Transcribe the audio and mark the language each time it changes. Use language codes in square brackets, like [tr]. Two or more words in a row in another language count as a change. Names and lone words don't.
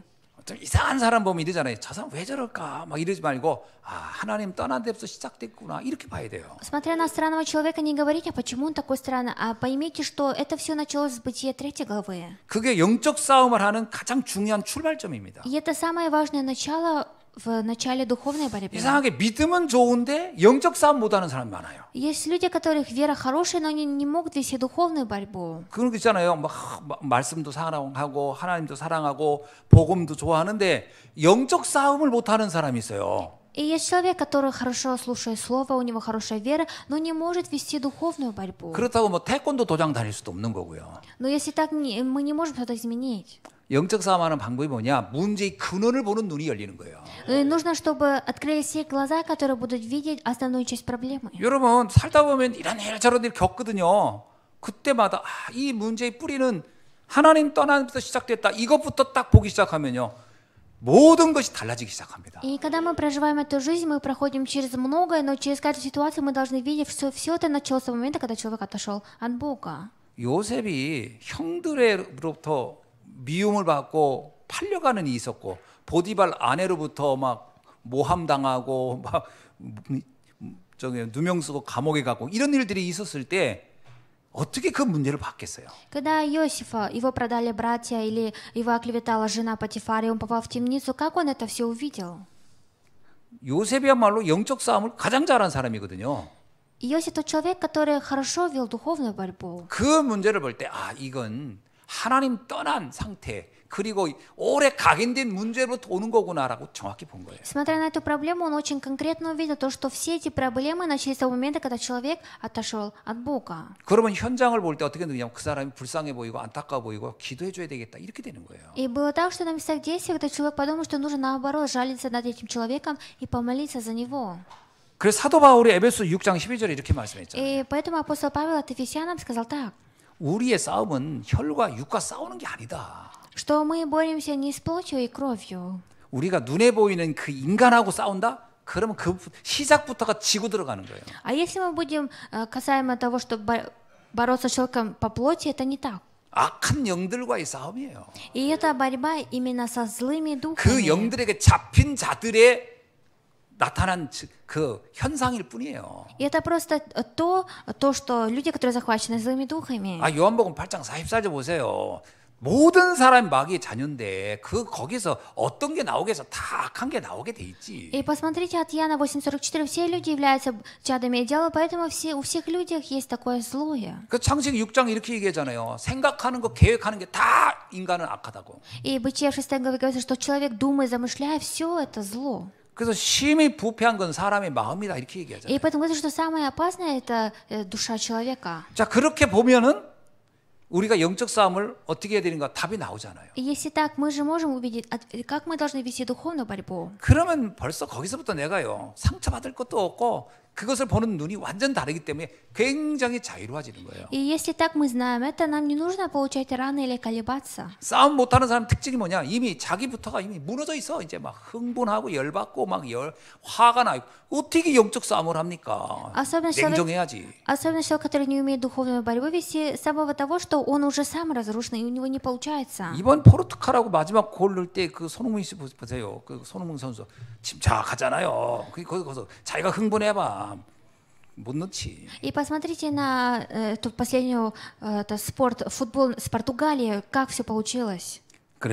[ko] 좀 이상한 사람 보면 이러잖아요. 저 사람 왜 저럴까? 막 이러지 말고 하나님 떠난 데부터 시작됐구나. 이렇게 봐야 돼요. [ru] Смотря на странного человека, не говорите, а почему он такой странный, а поймите, что это все началось с Бытия 3 главы. [ko] 그게 영적 싸움을 하는 가장 중요한 출발점입니다. [ru] И это самое важное начало в начале духовной борьбы. [ko] 이상하게 믿음은 좋은데 영적 싸움 못하는 사람이 많아요. [ru] Есть люди, которых вера хорошая, но они не могут вести духовную борьбу. [ko] 그런 거 있잖아요. 막 말씀도 사랑하고 하나님도 사랑하고 복음도 좋아하는데 영적 싸움을 못하는 사람이 있어요. [ru] И есть человек, который хорошо слушает слово, у него хорошая вера, но не может вести духовную борьбу. [ko] 그렇다고 뭐 태권도 도장 다닐 수도 없는 거고요. [ru] Но если так, мы не можем что-то изменить. [ko] 영적 싸움하는 방법이 뭐냐? 문제의 근원을 보는 눈이 열리는 거예요. [ru] И нужно, чтобы открылись все глаза, которые будут видеть основную часть проблемы. [ko] 여러분 살다 보면 이런 일 저런 일 겪거든요. 그때마다 이 문제의 뿌리는 하나님 떠나면서 시작됐다. 이것부터 딱 보기 시작하면요. 모든 것이 달라지기 시작합니다. [ru] И когда мы проживаем эту жизнь, мы проходим через многое, но через каждую ситуацию мы должны видеть, что все это началось с того момента, когда человек отошел от Бога. [ko] 요셉이 형들로부터 미움을 받고 팔려가는 일이 있었고 보디발 아내로부터 막 모함당하고 막 저기 누명 쓰고 감옥에 가고 이런 일들이 있었을 때 어떻게 그 문제를 받겠어요? [ru] Когда Иосифа, его продали братья или его оклеветала жена Потифара, и он попал в темницу, как он это все увидел? [ko] 요셉이야말로 영적 싸움을 가장 잘하는 사람이거든요. [ru] Иосиф тот человек, который хорошо вел духовную борьбу. [ko] 그 문제를 볼 때 이건 하나님 떠난 상태 그리고 오래 각인된 문제로부터 오는 거구나라고 정확히 본 거예요. [ru] Смотря на эту проблему, он очень конкретно увидел то, что все эти проблемы начались с того момента, когда человек отошел от Бога. [ko] 그러면 현장을 볼 때 어떻게 되냐면 그 사람이 불쌍해 보이고 안타까워 보이고 기도해 줘야 되겠다 이렇게 되는 거예요. [ru] И было так, что на местах действия, когда человек подумал, что нужно наоборот жалиться над этим человеком и помолиться за него. [ko] 그래서 사도 바울이 에베소 6장 12절에 이렇게 말씀했잖아요. [ru] И поэтому апостол Павел от Ефесянам сказал так, [ko] 우리의 싸움은 혈과 육과 싸우는 게 아니다. [ru] что мы боремся не с плотью и кровью. [ko] 우리가 눈에 보이는 그 인간하고 싸운다? 그러면 그 시작부터가 지고 들어가는 거예요. [ru] А если мы будем касаемо того, что бороться с человеком по плоти, это не так. [ko] 악한 영들과의 싸움이에요. [ru] И это борьба именно со злыми [ko] 그 [ru] духами. [ko] 영들에게 잡힌 자들의 나타난 그 현상일 뿐이에요. [ru] И это просто то, что люди, которые захвачены злыми духами. [ko] 요한복음 8장 44절 보세요. 모든 사람이 마귀의 자녀인데 거기서 어떤 게 나오게 해서 다 악한 게 나오게 돼 있지. [ru] И посмотрите от Иоанна 8:44, все люди являются чадами дьявола, поэтому у всех людей есть такое злое. [ko] 그 창세기 6장 이렇게 얘기하잖아요. 생각하는 거, 계획하는 게 다 인간은 악하다고. [ru] И Бытие 6 главе говорится, что человек, думая, замышляя, все это зло. [ko] 그래서 심히 부패한 건 사람의 마음이다 이렇게 얘기하잖아요. [ru] И поэтому говорится, что самое опасное это душа человека. [ko] 자 그렇게 보면은 우리가 영적 싸움을 어떻게 해야 되는가 답이 나오잖아요. [ru] И если так, мы же можем увидеть, как мы должны вести духовную борьбу. [ko] 그러면 벌써 거기서부터 내가요 상처받을 것도 없고 그것을 보는 눈이 완전 다르기 때문에 굉장히 자유로워지는 거예요. [ru] И если так мы знаем это, нам не нужно получать раны или колебаться. [ko] 싸움 못하는 사람 특징이 뭐냐? 이미 자기부터가 이미 무너져 있어. 이제 막 흥분하고 열받고 막 화가 나고 어떻게 영적 싸움을 합니까? 냉정해야지. [ru] Особенно человек, который не умеет духовную борьбу вести, с самого того, что он уже сам разрушен, и у него не получается. [ko] 이번 포르투갈하고 마지막 골 넣을 때 그 손흥민 씨 보세요. 그 손흥민 선수 침착하잖아요. 거기서 자기가 흥분해봐. 못 넣지. [ru] И посмотрите на эту последнюю футбол с Португалией, как все получилось.